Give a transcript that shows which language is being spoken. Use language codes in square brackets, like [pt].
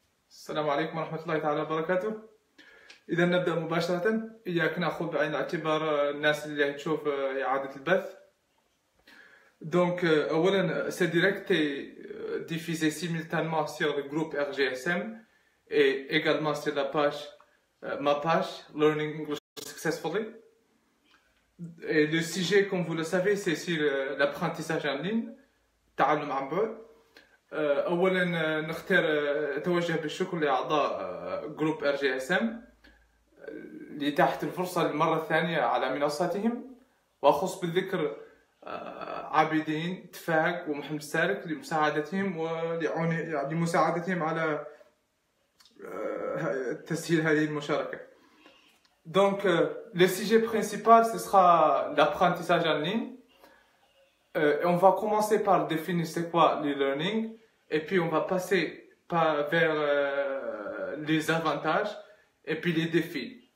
[ar] السلام عليكم ورحمة الله تعالى وبركاته. إذا نبدأ مباشرة. إياك نأخذ بعين الاعتبار الناس اللي تشوف إعادة البث. [fr] Donc, ce direct est diffusé simultanément sur le groupe RGSM et également sur la page, ma page, Learning English Successfully. Et le sujet, comme vous le savez, c'est sur l'apprentissage en ligne, [ar] تعلم عن بعد. أولا نختار أتوجه بالشكر لأعضاء جروب RGSM لإتاحة الفرصة للمرة الثانية على منصتهم، وأخص بالذكر عابدين تفاق ومحمد سالك لمساعدتهم ولمساعدتهم على تسهيل هذه المشاركة. [fr] Donc, le sujet principal, ce sera l'apprentissage en ligne. On va commencer par définir c'est quoi l'e-learning, et puis on va passer vers les avantages et puis les défis.